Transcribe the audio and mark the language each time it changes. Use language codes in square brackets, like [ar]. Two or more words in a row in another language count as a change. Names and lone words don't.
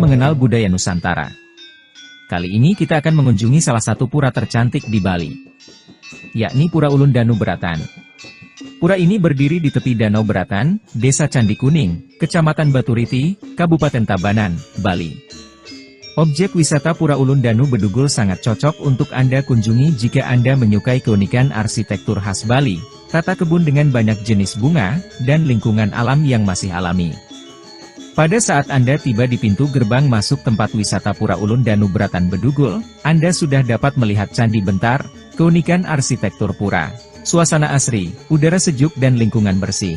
[id] Festival Budaya Nusantara. Kali ini kita akan mengunjungi salah satu pura tercantik di Bali, yakni Pura Ulun Danu Beratan. Pura ini berdiri di tepi Danau Beratan, Desa Candi Kuning, Kecamatan Baturiti, Kabupaten Tabanan, Bali. Objek wisata Pura Ulun Danu Bedugul sangat cocok untuk Anda kunjungi jika Anda menyukai keunikan arsitektur khas Bali, tata kebun dengan banyak jenis bunga, dan lingkungan alam yang masih alami. Pada saat Anda tiba di pintu gerbang masuk tempat wisata Pura Ulun Danu Beratan Bedugul, Anda sudah dapat melihat Candi Bentar, keunikan arsitektur pura, suasana asri, udara sejuk dan lingkungan bersih.